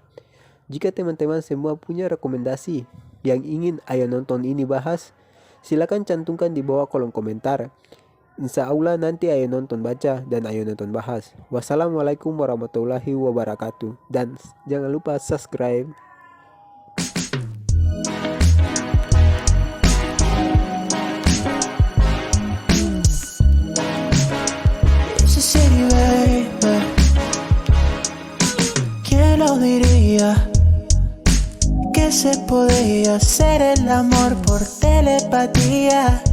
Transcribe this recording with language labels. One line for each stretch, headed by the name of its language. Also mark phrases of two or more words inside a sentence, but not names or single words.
Indonesian: Jika teman-teman semua punya rekomendasi yang ingin ayo nonton ini bahas, silakan cantumkan di bawah kolom komentar.
Arabic: إن شاء الله
Indonesian: nanti ayo nonton baca dan ayo nonton bahas.
Arabic: والسلام عليكم ورحمة الله وبركاته.
Indonesian: Dan jangan lupa subscribe.
Spanish: ¿Quién lo diría? Que se podía hacer el amor por telepatía.